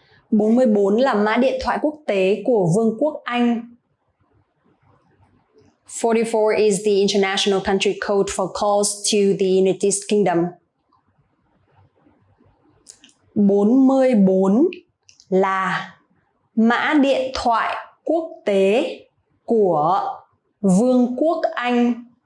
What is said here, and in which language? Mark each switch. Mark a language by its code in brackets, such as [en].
[vi] 44 là mã điện thoại quốc tế của Vương quốc Anh. [en] 44 is the international country code for calls to the United Kingdom. [vi] 44 là mã điện thoại quốc tế của Vương quốc Anh.